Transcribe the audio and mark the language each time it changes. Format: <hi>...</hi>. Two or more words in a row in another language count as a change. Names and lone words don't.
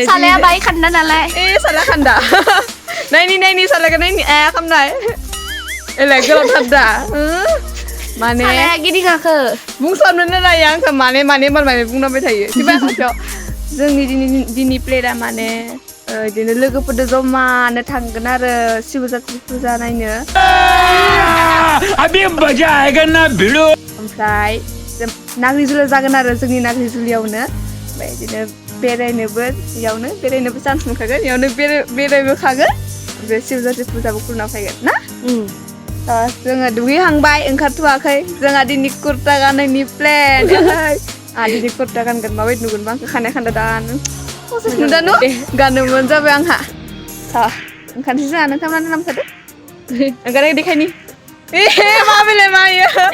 <brx>सालाया बाय खान्दा नालाय साला खान्दा नायनि सालाया नायनि खामनाय एलाय गोलाव थादा माने सालाया गिदिं गाखो बुंसननो रायो आंखौ माने बुंनांबाय थायो सिबा खाथियाव जोंनि दिननि प्लेटआ माने इदिनो लोगोफोरजों जमानो थांगोन आरो शिवजात्रि फुजा नायनो</brx> <hi>अभी मजा आएगा ना भिड़ो</hi> <brx>ओमफ्राय नाग्रिजुलि जागोन आरो जोंनि नाग्रिजुलियावनो ओमफ्राय बिदिनो बेरायनोबो चान्स मोनखागोन इयावनो बेरायबो खागोन ओमफ्राय शिवजात्रि फुजाबो खुलुमना फैगोन ना जोङो दुगैहांबाय ओंखारथ'वाखै जोंहा दिनै कुर्ता गाननायनि प्लेन दिनै कुर्ता गानगोन माबायदि नुगोनबा आंखौ खानाय खान्दा दानो नुदानो गाननोमोन जाबाय आंहा ओंखारनोसै जोंहा नोंथांमोना नामखादो ओंखारनाय देखायनि माबेलाय मायो</brx>